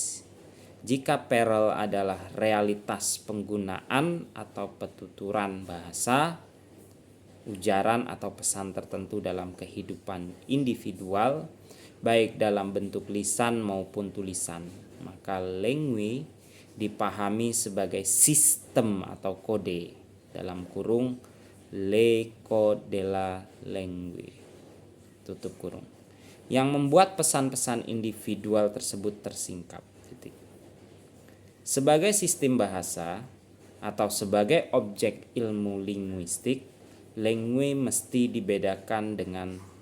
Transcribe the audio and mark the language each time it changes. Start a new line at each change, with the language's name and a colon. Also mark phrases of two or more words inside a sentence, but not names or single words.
Indonesian: Jika parallel adalah realitas penggunaan atau petuturan bahasa, ujaran atau pesan tertentu dalam kehidupan individual, baik dalam bentuk lisan maupun tulisan, maka language dipahami sebagai sistem atau kode dalam kurung
French: le code de la langue
Indonesian: tutup kurung yang membuat pesan-pesan individual tersebut tersingkap. Sebagai sistem bahasa atau sebagai objek ilmu linguistik, language mesti dibedakan dengan